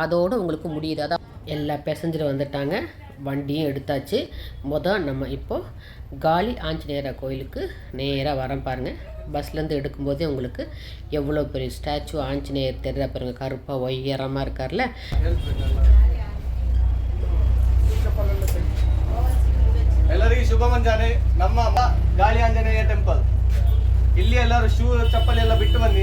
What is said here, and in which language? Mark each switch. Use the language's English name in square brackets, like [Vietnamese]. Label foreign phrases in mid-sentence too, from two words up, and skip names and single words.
[Tamil] அதோடு உங்களுக்கு முடியுது. அதான் எல்லா பேசஞ்சரும் வந்துட்டாங்க. வண்டியும் எடுத்தாச்சு. நம்ம இப்போது காளி ஆஞ்சநேயரா கோயிலுக்கு நேராக வரோம் பாருங்கள். பஸ்லேருந்து எடுக்கும்போதே உங்களுக்கு எவ்வளோ பெரிய ஸ்டாச்சு ஆஞ்சநேயர் தெரியா பாருங்க. கருப்பாக உயரமாக இருக்கார்ல. [Kannada] ಎಲ್ಲರಿಗೂ ಶುಭ ಮುಂಜಾನೆ. ನಮ್ಮ ಗಾಳಿ ಆಂಜನೇಯ ಟೆಂಪಲ್ ಇಲ್ಲಿ ಎಲ್ಲರೂ ಶೂ ಚಪ್ಪಲಿ ಎಲ್ಲ ಬಿಟ್ಟು ಬನ್ನಿ.